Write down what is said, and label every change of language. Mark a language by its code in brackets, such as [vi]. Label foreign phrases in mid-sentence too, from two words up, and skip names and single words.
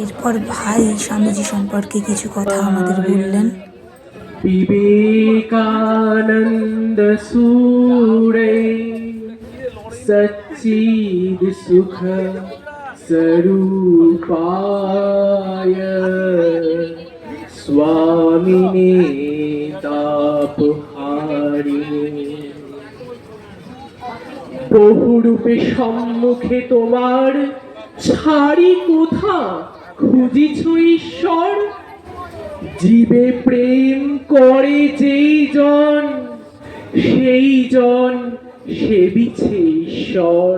[bn] এরপর ভাই স্বামীজি সম্পর্কে কিছু কথা আমাদের বললেন। [sa] विवेकानंद सूरे सच्चिद सुख स्वरूपाय स्वामिने तापहारिणे [bn] বহুরূপে সম্মুখে তোমার ছাড়ি কোথা খুঁজিছ ঈশ্বর জীবে প্রেম করে যেই জন সেই জন সেবিছে ঈশ্বর।